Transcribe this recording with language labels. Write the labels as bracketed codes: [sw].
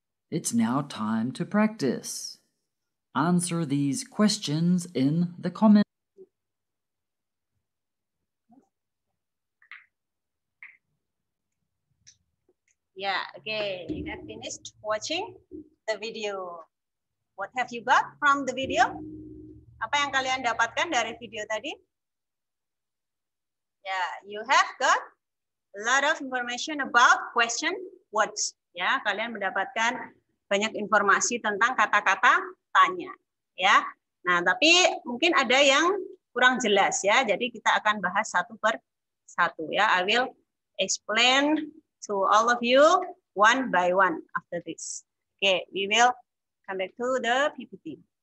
[en] It's now time to practice. Answer these questions in the comments. Yeah, okay. You have finished watching the video. What have you got from the video? [id] Apa yang kalian dapatkan dari video tadi? [en] Yeah, you have got a lot of information about question words. [id] Ya, kalian mendapatkan banyak informasi tentang kata-kata tanya. Ya, nah tapi mungkin ada yang kurang jelas ya. Jadi kita akan bahas satu per satu ya. [en] I will explain to all of you one by one after this. Okay, we will come back to the PPT.